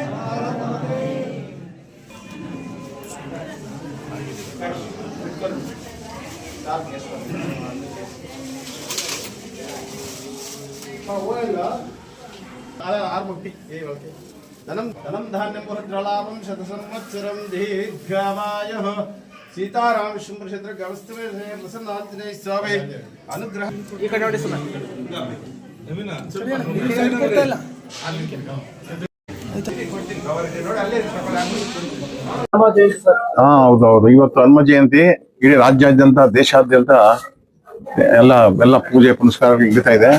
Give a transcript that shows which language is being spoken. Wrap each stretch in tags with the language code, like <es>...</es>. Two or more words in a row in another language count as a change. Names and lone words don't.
<sa>धनम धान्यम पुरद्रलाभम शतसंवत्सरं दीर्घायुः। सीताराम विष्णु क्षेत्र गवस्तवे प्रसन्न आंजनेय स्वामी अनुग्रह</sa> <kn>ಹೌದೌದು. ಇವತ್ತು ಹನುಮ ಜಯಂತಿ ಇಡೀ ರಾಜ್ಯಾದ್ಯಂತ ದೇಶಾದ್ಯಂತ ಎಲ್ಲ ಪೂಜೆ ಪುನಸ್ಕಾರಗಳು ನಡೀತಾ ಇದೆ.</kn>